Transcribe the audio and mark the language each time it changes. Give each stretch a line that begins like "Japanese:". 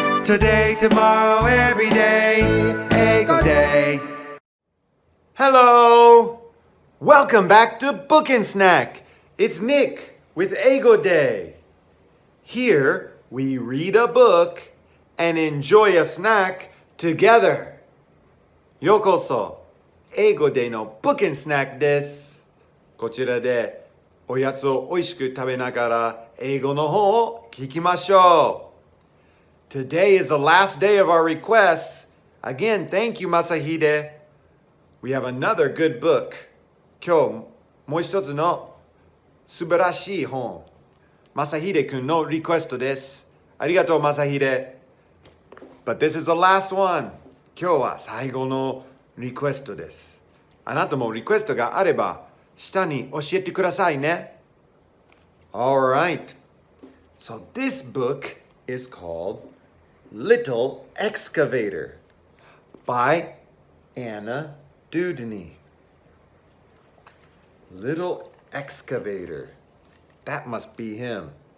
English: Today, tomorrow, every day, Eigo Day. Hello! Welcome back to Book and Snack. It's Nick with Eigo Day. Here, we read a book and enjoy a snack together.
Japanese: ようこそ、英語での Book and Snack です。こちらでおやつをおいしく食べながら英語の本を聞きましょう。
English: Today is the last day of our requests. Again, thank you, Masahide. We have another good book.
Japanese: 今日もう一つの素晴らしい本。 Masahide 君のリクエストです。ありがとう、Masahide.
English: But this is the last one.
Japanese: 今日は最後のリクエストです。あなたもリクエストがあれば下に教えてくださいね。
English: Alright. So this book is called Little Excavator by Anna Dewdney. Little Excavator. That must be him.